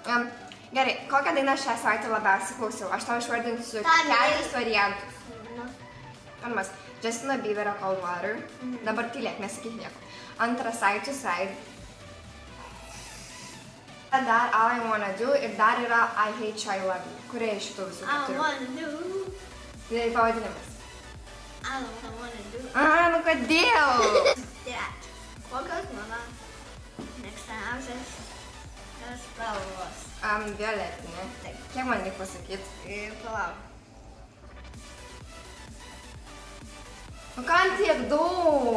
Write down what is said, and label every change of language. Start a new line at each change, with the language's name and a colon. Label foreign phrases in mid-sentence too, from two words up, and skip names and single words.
Lithuanian: Gerai, kokią dainą šią savaitę labiausiai klausiau? Aš tau išvardinsiu keturis variantus. Pirmas, Justino Bieberio Cold Water. Dabar tylėk, nesakyk nieko. Antras, Side to Side. Dar All I Wanna Do ir dar yra I Hate You, I Love You. Kurie iš šitų visų I keturių? wanna do. Tai pavadinimas. I wanna do. Nu kodėl? Dėt. Kokios mano mėgstamiausias spalvos? Violetinė. Taip. Kiek man reikia pasakyti? Palauk. Nu kam tiek daug?